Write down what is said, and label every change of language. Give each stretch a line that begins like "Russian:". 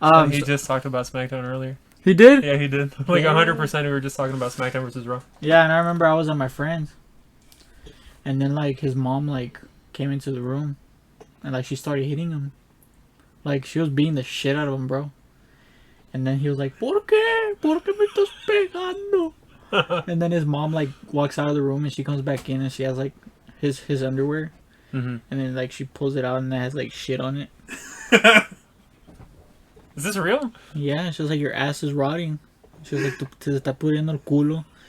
English: He just talked about SmackDown earlier. He did? Yeah, he did. Like 100% we were just talking about SmackDown versus Raw. Yeah, and I remember I was at my friend's, and then like his mom like came into the room, and like she started hitting him. Like she was beating the shit out of him, bro. And then he was like,
Spanish: ¿Por qué? ¿Por qué me estás pegando?
English: And then his mom like walks out of the room, and she comes back in, and she has like his underwear. And then like she pulls it out, and it has like shit on it. Is this real? Yeah, she was like, your ass is rotting. She was like,
Spanish: te está pudriendo el culo.